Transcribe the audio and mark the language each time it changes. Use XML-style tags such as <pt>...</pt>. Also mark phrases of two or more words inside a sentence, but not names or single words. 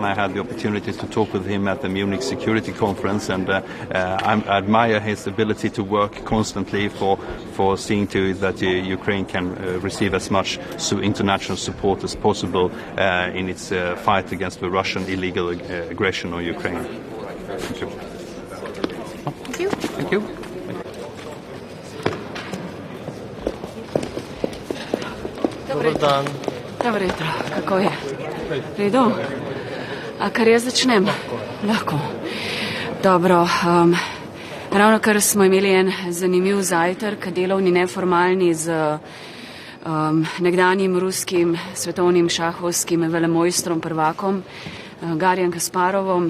<en>I had the opportunity to talk with him at the Munich Security Conference, and I admire his ability to work constantly for seeing to it that Ukraine can receive as much international support as possible in its fight against the Russian illegal aggression on Ukraine. Thank you. Thank you. Thank you.</en> <hr>Dobar dan.</hr> <sl>Dobro jutro, kako je? Redu? A kar jaz začnem? Lahko. Dobro, ravno kar smo imeli en zanimiv zajtrk, delovni neformalni z nekdanjim ruskim svetovnim šahovskim velemojstrom prvakom Garjem Kasparovom.</sl>